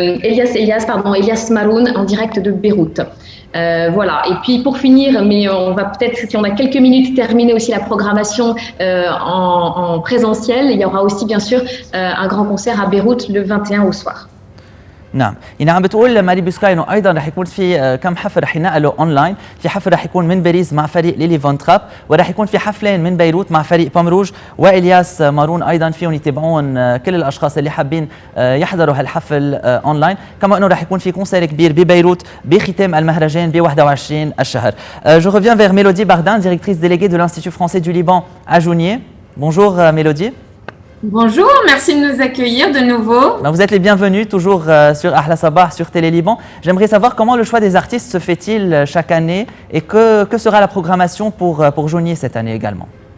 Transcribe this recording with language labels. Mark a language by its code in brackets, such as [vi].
[fr] Elias Maroun en direct de Beyrouth. Voilà. Et puis pour finir, mais on va peut-être, si on a quelques minutes, terminer aussi la programmation en présentiel. Il y aura aussi bien sûr un grand concert à Beyrouth le 21 au soir. [ar] نعم، يعني عم بتقول ماري بوسكاي انه ايضا رح يكون في كم حفل رح ينقلوا اونلاين، في حفل رح يكون من باريس مع فريق ليلي فون تراب، ورح يكون في حفلين من بيروت مع فريق بوم روج والياس مارون، ايضا فيهم يتابعون كل الاشخاص اللي حابين يحضروا هالحفل اونلاين، كما انه رح يكون في كونسير كبير ببيروت بختام المهرجان ب 21 الشهر. [fr] Je reviens vers Mélodie Bardin, directrice déléguée de l'Institut français du Liban à Jounieh. Bonjour Mélodie. Bonjour, merci de nous accueillir de nouveau. Vous êtes les bienvenus toujours sur Ahla Sabah, sur Télé Liban. J'aimerais savoir comment le choix des artistes se fait-il chaque année et que sera la programmation pour Jounieh cette année également?